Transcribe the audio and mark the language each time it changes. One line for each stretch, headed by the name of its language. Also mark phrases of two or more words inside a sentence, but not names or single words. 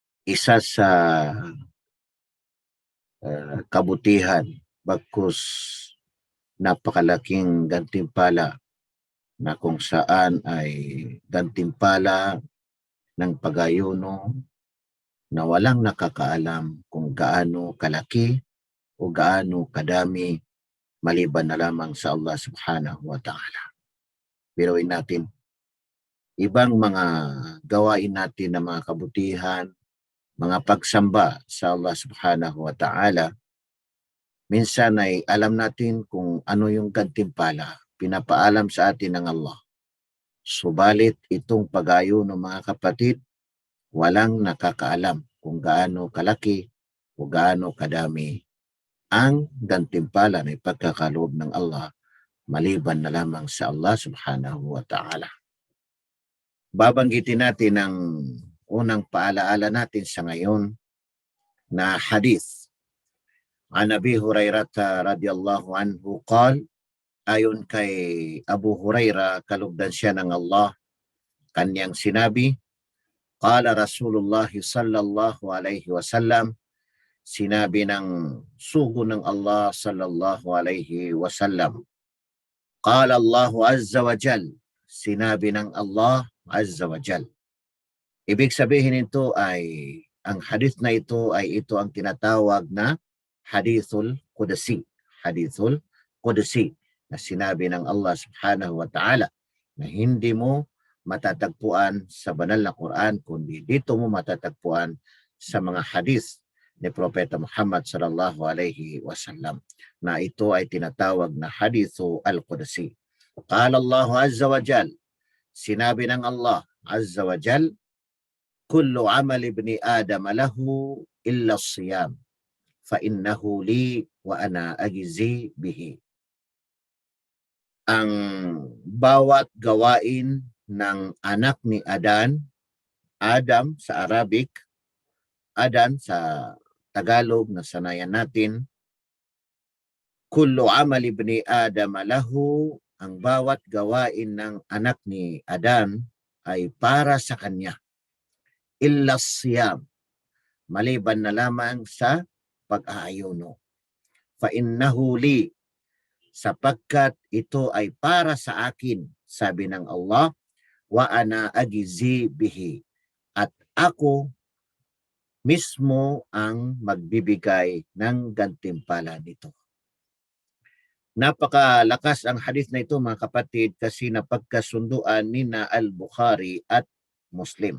Filipino: isa sa kabutihan, bagkus napakalaking gantimpala na kung saan ay gantimpala ng pag-ayuno na walang nakakaalam kung gaano kalaki o gaano kadami maliban na lamang sa Allah
Arabic: سبحانه وتعالى.
Filipino: Biruin natin, ibang mga gawain natin na mga kabutihan, mga pagsamba sa Allah
Arabic: سبحانه وتعالى,
Filipino: minsan ay alam natin kung ano yung gantimpala, pinapaalam sa atin ng Allah. Subalit itong pag-ayuno mga kapatid, walang nakakaalam kung gaano kalaki o gaano kadami ang gantimpala na ipagkakaloob ng Allah maliban na lamang sa Allah
Arabic: سبحانه وتعالى.
Filipino: Babanggitin natin ang unang paalaala natin sa ngayon na hadith.
Arabic: عن أبي هريرة رضي الله عنه قال,
Filipino: ayon kay Abu Hurairah, kalugdan siya ng Allah, kanyang sinabi,
Arabic: قال رسول الله صلى الله عليه وسلم,
Filipino: sinabi ng sugo ng Allah
Arabic: صلى الله عليه وسلم, قال الله عز وجل,
Filipino: sinabi ng Allah
Arabic: عز وجل.
Filipino: Ibig sabihin nito ay, ang hadith na ito ay ito ang tinatawag na
Arabic: الحديث القدسي. الحديث القدسي
Filipino: na sinabi ng Allah
Arabic: سبحانه وتعالى
Filipino: na hindi mo matatagpuan sa banal na Quran, kundi dito mo matatagpuan sa mga hadith ni Propeta Muhammad
Arabic: صلى الله عليه وسلم,
Filipino: na ito ay tinatawag na
Arabic: الحديث القدسي. قال الله عز وجل,
Filipino: sinabi ng Allah
Arabic: عز وجل كل عمل ابن آدم له إلا الصيام فإنه لي وأنا أجزي به.
Filipino: Ang bawat gawain ng anak ni Adan, Adam sa Arabic, Adan sa Tagalog na sanayan natin,
Arabic: كل عمل ابن آدم له,
Filipino: ang bawat gawain ng anak ni Adan ay para sa kanya.
Arabic: إلا الصيام,
Filipino: maliban na lamang sa pag-aayuno.
Arabic: فإنه لي,
Filipino: sapagkat ito ay para sa akin, sabi ng Allah,
Arabic: وأنا أجزي به,
Filipino: at ako mismo ang magbibigay ng gantimpala nito. Napakalakas ang hadith na ito mga kapatid, kasi napagkasunduan nina Al-Bukhari at Muslim.